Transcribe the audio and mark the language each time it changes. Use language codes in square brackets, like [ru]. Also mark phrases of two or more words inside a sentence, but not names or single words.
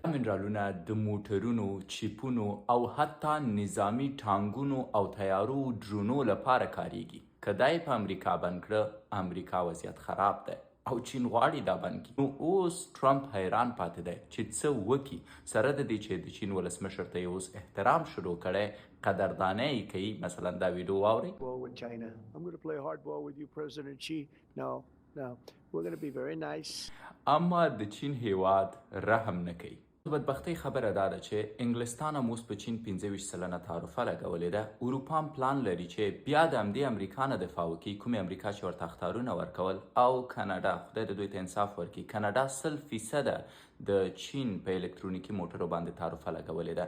[ps] منرالونه د موټرونو، چیپونو او حتی نظامی ټانګونو او تیارو ډرونو لپاره کاریږي. که دا یې په امریکا بند کړه، امریکا وضعیت خراب دی او چین غواړي دا بند کړي. نو اوس ټرمپ حیران پاتې دی چې څه وکړي، سره د دې چې د چین ولسمشر ته یې اوس احترام شروع کړی، قدردانۍ یې کوي. مثلا دا ویډیو واورئ. [en] Ball with China. I'm going to play hardball with you, President Xi. No. We're going to be very nice. [ps] اما د چین هیواد رحم نه کوي. بدبختۍ خبره دا ده چې انګلستان هم اوس په چین 25% تعرفه لګولې ده. اروپا هم پلان لري چې بیا د همدې امریکا نه دفاع وکړي، کومې امریکا چې ورته اخطارونه ورکول. او کاناډا، خدای د دوی ته انصاف ورکړي، کاناډا 100% د چین په الکترونیکي موټرو باندې تعرفه لګولې ده.